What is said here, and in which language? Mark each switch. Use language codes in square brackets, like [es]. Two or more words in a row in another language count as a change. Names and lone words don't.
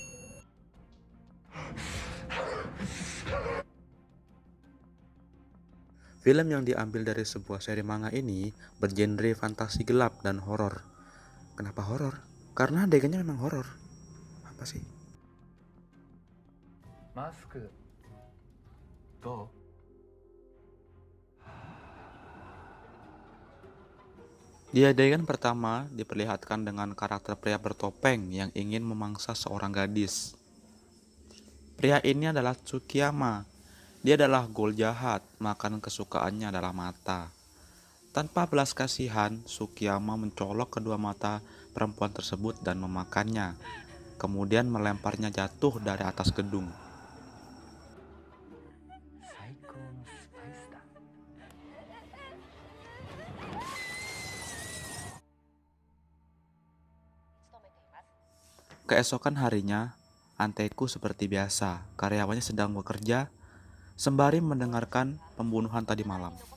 [id] Film yang diambil dari sebuah seri manga ini bergenre fantasi gelap dan horor. Kenapa horor? Karena adegannya memang horor. Apa sih? [ja] マスクどう？ [id] Di adegan pertama diperlihatkan dengan karakter pria bertopeng yang ingin memangsa seorang gadis. Pria ini adalah Tsukiyama. Dia adalah ghoul jahat, makanan kesukaannya adalah mata. Tanpa belas kasihan, Tsukiyama mencolok kedua mata perempuan tersebut dan memakannya, kemudian melemparnya jatuh dari atas gedung. [ja] 最高のスパイスだ。 [id] Keesokan harinya, Anteku seperti biasa, karyawannya sedang bekerja sembari mendengarkan pembunuhan tadi malam.